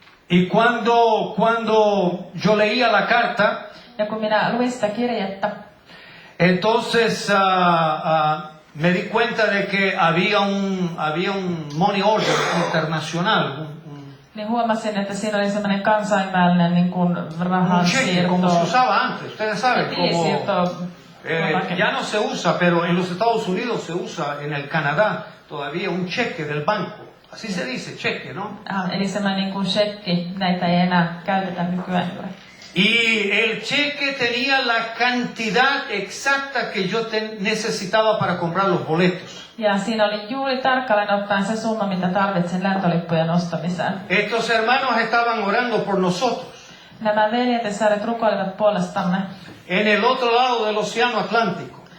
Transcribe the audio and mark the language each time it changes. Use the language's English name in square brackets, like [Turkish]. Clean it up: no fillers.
[Spanish] Y cuando yo leía la carta, [Finnish] Ja kun minä luin sitä kirjettä, [Spanish] entonces me di cuenta de que había un [English] money order [Spanish] internacional, [Finnish] niin huomasin, että siinä oli semmoinen kansainvälinen niin kuin [Spanish] un cheque como se [Finnish] rahansiirto. [Spanish] usaba antes. Ustedes saben [Finnish] Tilisiirto. [Spanish] ya no se usa, pero en los Estados Unidos se usa, en el Canadá todavía un cheque del banco. Así se dice, cheque, ¿no? [Finnish] Eli semmoinen niin kuin shekki, näitä ei enää käytetä nykyään. [Spanish] Y el cheque tenía la cantidad exacta que yo necesitaba para comprar los boletos. [Finnish] Ja siinä oli juuri tarkalleen ottaen se summa, mitä tarvitsin lentolippujen ostamiseen. [Spanish] Estos hermanos estaban orando por nosotros. [Finnish] Nämä veljet ja sääret rukoilivat puolestamme [Spanish] En el otro lado del océano Atlántico.